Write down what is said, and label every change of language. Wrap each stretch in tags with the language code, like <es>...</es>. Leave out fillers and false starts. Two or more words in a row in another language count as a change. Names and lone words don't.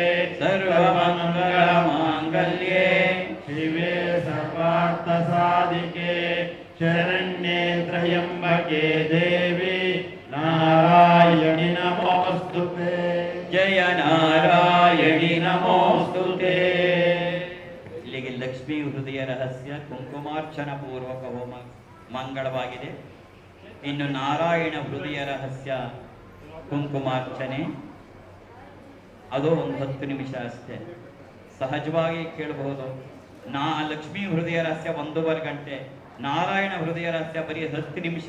<sa>सर्वमङ्गलमाङ्गल्ये शिवे सर्वार्थसाधिके शरण्ये त्र्यम्बके देवी नारायणि नमोस्तुते। जय नारायणि नमोस्तुते।</sa> <kn>ಇಲ್ಲಿಗೆ ಲಕ್ಷ್ಮೀ ಹೃದಯ ರಹಸ್ಯ ಕುಂಕುಮಾರ್ಚನ ಪೂರ್ವಕ ಹೋಮ ಮಂಗಳವಾಗಿದೆ. ಇನ್ನು ನಾರಾಯಣ ಹೃದಯ ರಹಸ್ಯ ಕುಂಕುಮಾರ್ಚನೆ ಅದು ಒಂದು 10 ನಿಮಿಷ ಅಷ್ಟೇ. ಸಹಜವಾಗಿ ಕೇಳಬಹುದು, ಲಕ್ಷ್ಮೀ ಹೃದಯ ರಹಸ್ಯ 1.5 ಗಂಟೆ, ನಾರಾಯಣ ಹೃದಯ ರಹಸ್ಯ ಬರೀ 10 ನಿಮಿಷ.</kn>